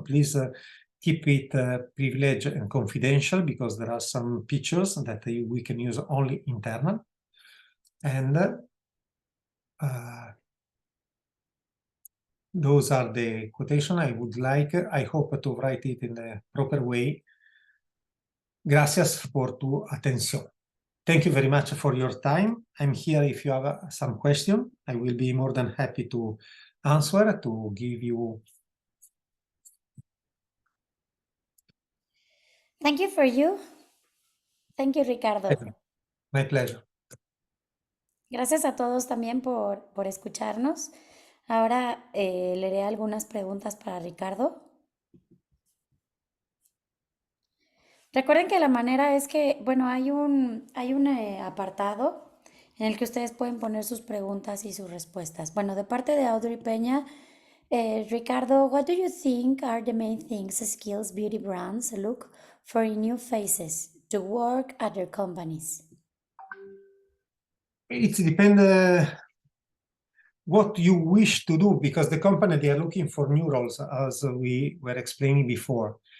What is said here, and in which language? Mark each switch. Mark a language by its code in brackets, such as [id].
[en] Please keep it privileged and confidential because there are some pictures that we can use only internal. And those are the quotation I would like. I hope to write it in the proper way. [es] Gracias por tu atención. [en] Thank you very much for your time. I'm here if you have some question. I will be more than happy to answer, to give you. Thank you for you. Thank you, Ricardo. My pleasure. [es] Gracias a todos también por escucharnos. Ahora leeré algunas preguntas para Ricardo. Recuerden que la manera es que, bueno, hay un apartado en el que ustedes pueden poner sus preguntas y sus respuestas. Bueno, de parte de [en] Audrey Peña, Ricardo, what do you think are the main things skills beauty brands look for in new faces to work at their companies? It depends what you wish to do, because the company, they are looking for new roles, as we were explaining before.